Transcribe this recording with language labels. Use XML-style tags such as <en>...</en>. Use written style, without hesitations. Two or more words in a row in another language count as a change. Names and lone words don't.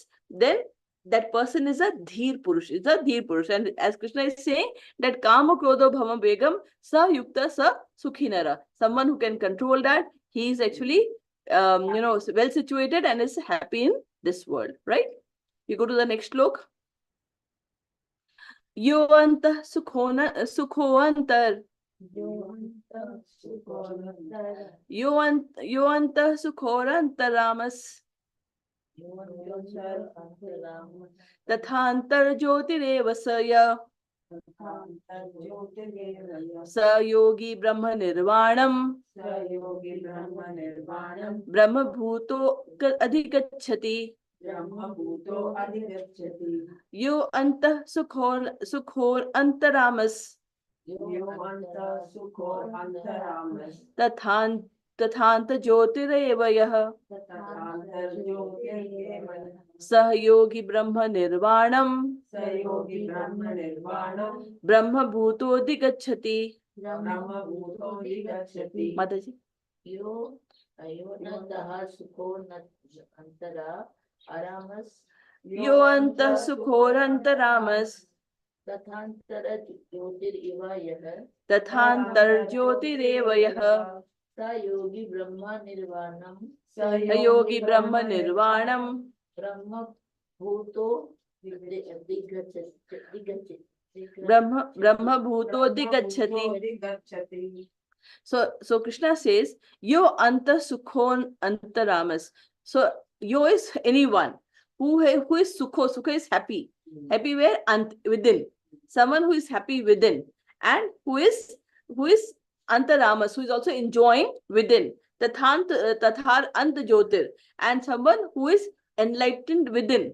<en>Then that person is a</en> <sa>धीर पुरुष,</sa> <en>is a</en> <sa>धीर पुरुष.</sa> <en>And as Krishna is saying, that</en> <sa>काम क्रोधो भम बेगम स युक्त स सुखिनर.</sa> <en>Someone who can control that, he is actually well situated and is happy in this world, right? You go to the next slok.</en> <sa>यो अन्तः सुखोअन्तर. यो अन्तः सुखोरन्तरमस्. तथन्तर् ज्योतिरेव सय. स योगी ब्रह्म निर्वाणम्. ब्रह्म भूतो अधिगच्छति. यो अन्तः सुखोर् अन्तरमस्. तथन्त ज्योतिरेव यः. सह्योगी ब्रह्म निर्वाणम्. ब्रह्म भूतो दिगच्छति. Mataji. यो अयोनन्तः सुखोरन्तर अरमस्. यो अन्तः सुखोरन्तरमस्. तथन्तर ज्योतिरेव यः. तथन्तर् ज्योतिरेव यः. स योगी ब्रह्म निर्वाणम्. योगी ब्रह्म निर्वाणम्. ब्रह्म भूतो दिगच्छति. ब्रह्म भूतो दिगच्छति.</sa> <en>So Krishna says,</en> <sa>यो अन्त सुखोन् अन्तरमस्.</sa> <en>So yo is anyone who is sukho. Sukho is happy. Happy where? Within. Someone who is happy within, and who is antaramas, who is also enjoying within.</en> <sa>तथर् अन्त ज्योतिर्,</sa> <en>and someone who is enlightened within.</en>